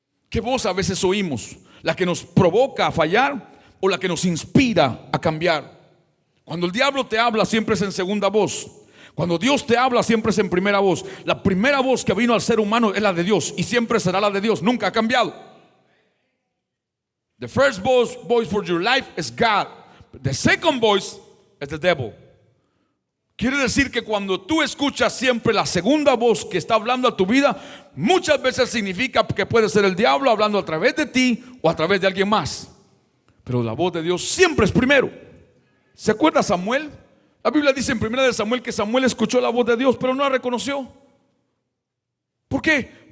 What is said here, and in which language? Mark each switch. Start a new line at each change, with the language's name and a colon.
Spanish: ¿Qué voz a veces oímos? ¿La que nos provoca a fallar o la que nos inspira a cambiar? Cuando el diablo te habla, siempre es en segunda voz. Cuando Dios te habla, siempre es en primera voz. La primera voz que vino al ser humano es la de Dios y siempre será la de Dios, nunca ha cambiado.
English: The first voice for your life is God. The second voice is the devil.
Spanish: Quiere decir que cuando tú escuchas siempre la segunda voz que está hablando a tu vida, muchas veces significa que puede ser el diablo hablando a través de ti o a través de alguien más. Pero la voz de Dios siempre es primero. ¿Se acuerda Samuel? La Biblia dice en 1 Samuel que Samuel escuchó la voz de Dios, pero no la reconoció. ¿Por qué?